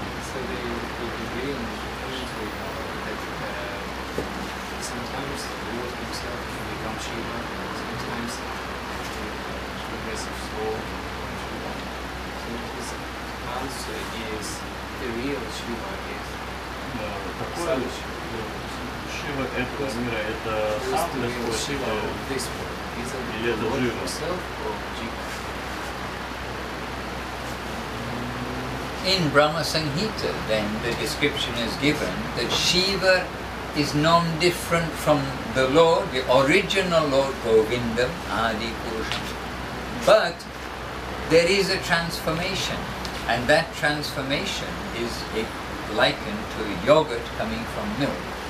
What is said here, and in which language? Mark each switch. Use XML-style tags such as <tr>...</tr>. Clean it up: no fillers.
<en>So they agree on that sometimes the Lord himself can become Shiva, sometimes the progressive soul can Shiva. So his answer is the real Shiva is</en> <ru>Какой Шива этого мира, это сам Господь, или это Джива?</ru> <en>In Brahma Samhita, then, the description is given that Shiva is non-different from the Lord, the original Lord Govindam, Adi Purusham. But there is a transformation, and that transformation is likened to yogurt coming from milk.</en>